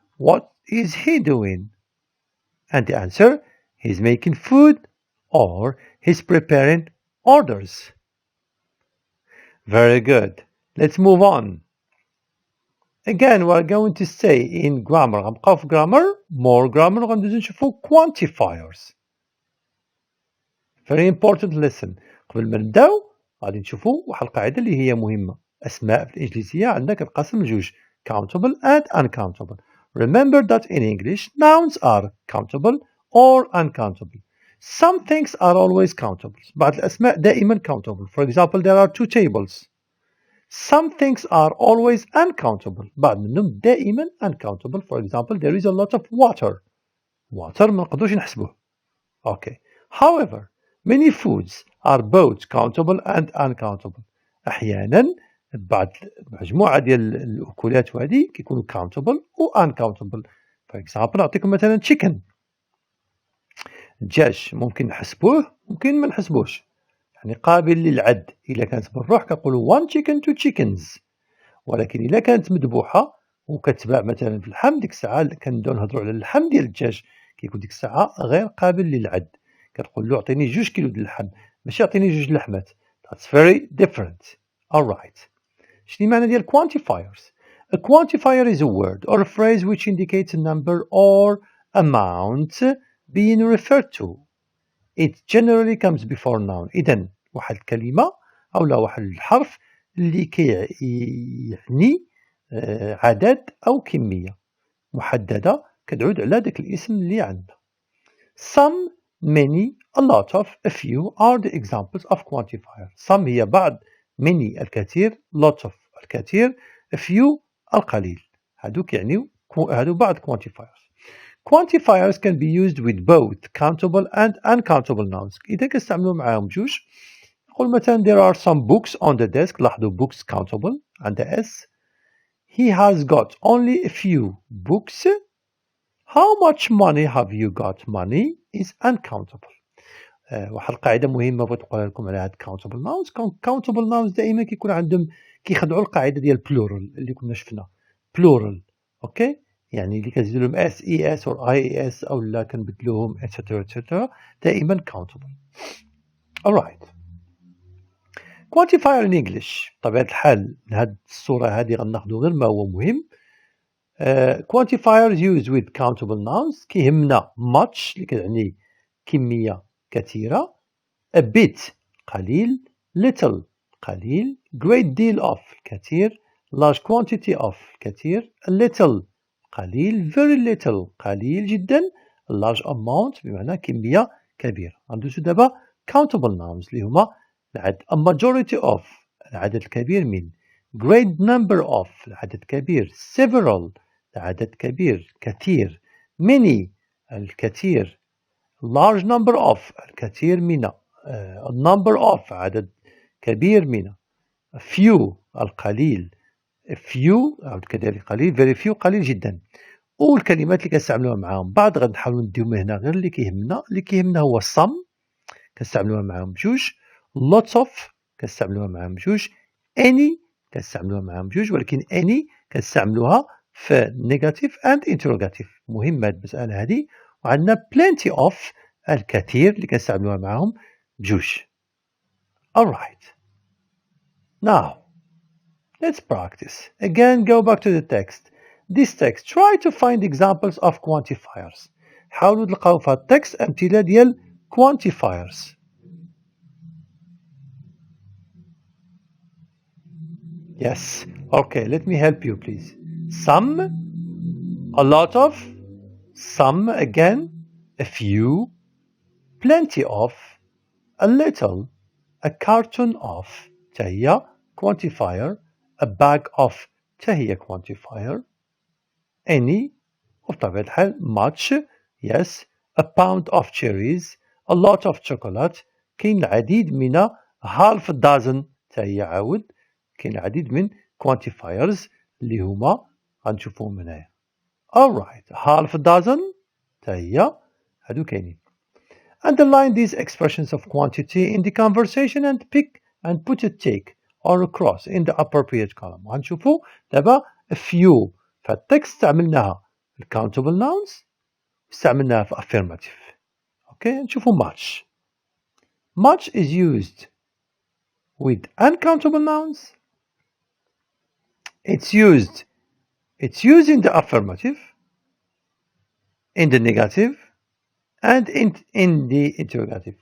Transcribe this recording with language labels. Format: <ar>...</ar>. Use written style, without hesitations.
<en>What is he doing? And the answer, he's making food or he's preparing orders. Very good. Let's move on. Again, we're going to say in grammar.</en> <ar>غنبقاو في</ar> <en>grammar, more grammar,</en> <ar>وغندوزو نشوفو</ar> <en>quantifiers. Very important lesson.</en> <ar>قبل ما نبداو غادي نشوفو واحد القاعدة اللي هي مهمة. أسماء في الإنجليزية عندنا كتنقسم لجوج,</ar> <en>countable and uncountable. Remember that in English, nouns are countable or uncountable. Some things are always countable.</en> <ar>بعض الأسماء دائما countable.</ar> <en>For example, there are 2 tables. Some things are always uncountable.</en> <ar>بعض منهم دائما uncountable.</ar> <en>For example, there is a lot of water.</en> <ar>Water ما نقدروش نحسبوه.</ar> <en>Okay. However, many foods are both countable and uncountable.</en> <ar>أحيانا بعض مجموعة ديال الأكلات وهذه كيكونوا countable و uncountable.</ar> <en>for example</en> <ar>نعطيكم مثلا</ar> <en>chicken.</en> <ar>الدجاج ممكن نحسبوه ممكن ما نحسبوش، يعني قابل للعد. إلا كانت بالروح كنقولوا</ar> <en>one chicken two chickens،</en> <ar>ولكن إلا كانت مذبوحة وكتباع مثلا في اللحم ديك الساعة كنبداو نهضروا على اللحم ديال الدجاج، كيكون ديك الساعة غير قابل للعد. كتقول له عطيني 2 كيلو ديال اللحم، ماشي عطيني 2 لحمات.</ar> <en>That's very different. Alright.</en> <ar>شنو معنى ديال</ar> <en>quantifiers؟ A quantifier is a word or a phrase which indicates a number or amount being referred to. It generally comes before noun.</en> <ar>إذن واحد الكلمة أو لا واحد الحرف اللي كيعني عدد أو كمية محددة كتعود على داك الاسم اللي عندنا.</ar> <en>Some, many, a lot of, a few are the examples of quantifier. Some</en> <ar>هي بعض،</ar> <en>many</en> <ar>الكثير،</ar> <en>lot of الكثير، a few</en> <ar>القليل. هادو كيعنيو هادو بعض quantifiers.</ar> <en>Quantifiers can be used with both countable and uncountable nouns.</en> <ar>إذا كنستعملو معاهم جوج، نقول مثلا</ar> <en>there are some books on the desk.</en> <ar>لاحظوا</ar> <en>books countable</en> <ar>عندها</ar> <en>s. He has got only a few books. How much money have you got? Money is uncountable.</en> <ar>واحد القاعدة مهمة بغيت نقولها لكم على هاد countable nouns. countable nouns دائما كيكون عندهم كيخدعوا القاعدة ديال plural اللي كنا شفنا.</ar> <en>plural.</en> <ar>اوكي، يعني اللي كنزيدو لهم اس اي اس او اي اس او لا كنبدلوهم etc etc دائما countable.</ar> <en>alright. quantifier in English</en> <ar>بطبيعة الحال من هاد الصورة هادي غناخدو غير ما هو مهم.</ar> <en>quantifiers used with countable nouns كيهمنا much</en> <ar>اللي كتعني كمية كثيرة،</ar> <en>a bit قليل، little قليل، great deal of كثير، large quantity of كثير، a little قليل، very little</en> <ar>قليل جدا،</ar> <en>a large amount</en> <ar>بمعنى كمية كبيرة. غندوزو دابا countable nouns اللي هما العدد</ar> <en>a majority of</en> <ar>العدد الكبير من،</ar> <en>great number of</en> <ar>العدد كبير، several العدد كبير كثير، many الكثير،</ar> <en>large number of</en> <ar>الكثير من،</ar> <en>a number of</en> <ar>عدد كبير من، few القليل، few كذلك قليل،</ar> <en>very few</en> <ar>قليل جدا. والكلمات اللي كنستعملوها معاهم بعض غنحاولوا نديو هنا غير اللي كيهمنا هو some كنستعملوها معاهم بجوج، lots of كنستعملوها معاهم بجوج، any كنستعملوها معاهم بجوج، ولكن any كنستعملوها في</ar> <en>negative and interrogative.</en> <ar>مهمة هاد المسألة هادي. وعندنا</ar> <en>plenty of</en> <ar>الكثير اللي كنستعملوها معاهم بجوج.</ar> <en>alright. Now let's practice. Again go back to the text. This text try to find examples of quantifiers.</en> <ar>حاولوا تلقاو في هاد التكست أمثلة ديال quantifiers.</ar> <en>Yes. Okay, let me help you please. Some, a lot of, some again, a few, plenty of, a little, a carton of تهي quantifier, a bag of تهي quantifier, any</en> <ar>وبطبيعة الحال</ar> <en>much, yes, a pound of cherries, a lot of chocolate.</en> <ar>كاين العديد من half dozen تهي عاود كاين العديد من quantifiers اللي هما غنشوفوهم هنايا.</ar> <en>alright.</en> <ar>half dozen تهي هادو كاينين.</ar> <en>Underline these expressions of quantity in the conversation and pick and put a tick or a cross in the appropriate column.</en> <ar>غنشوفو دابا a few في التكست استعملناها في countable nouns استعملناها في affirmative.</ar> <en>okay.</en> <ar>نشوفو</ar> <en>much. much is used with uncountable nouns. It's used in the affirmative, in the negative, and in the interrogative.</en>